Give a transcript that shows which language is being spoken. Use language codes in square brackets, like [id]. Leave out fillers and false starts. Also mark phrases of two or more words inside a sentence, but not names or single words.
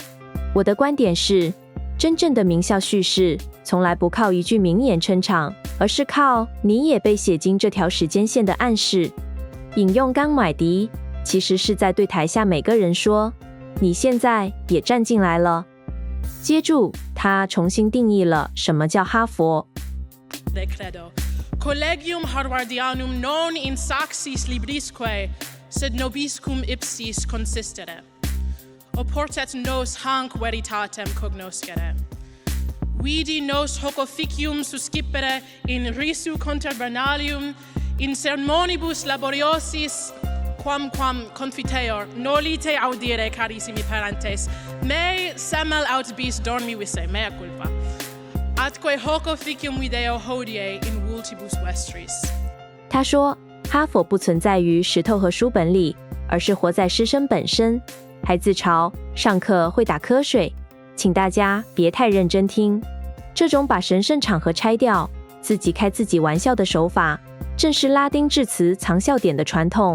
[zh] 我的观点是，真正的名校叙事从来不靠一句名言撑场，而是靠你也被写进这条时间线的暗示。引用甘乃迪其实是在对台下每个人说，你现在也站进来了。接住他重新定义了什么叫哈佛。 [la] Collegium Harvardianum non in saxis librisque, sed nobiscum ipsis consistere. Oportet nos hanc veritatem cognoscere. Vidi nos hoc officium suscipere in risu conterbernalium, in sermonibus laboriosis, quamquam confiteor, nolite audire, carissimi parentes, me semel aut bis dormi visse, mea culpa.Atque hoc officium video hodie in vultibus vestris。 [zh] 他说，哈佛不存在于石头和书本里，而是活在师生本身。还自嘲上课会打瞌睡，请大家别太认真听。这种把神圣场合拆掉，自己开自己玩笑的手法，正是拉丁致辞藏笑点的传统。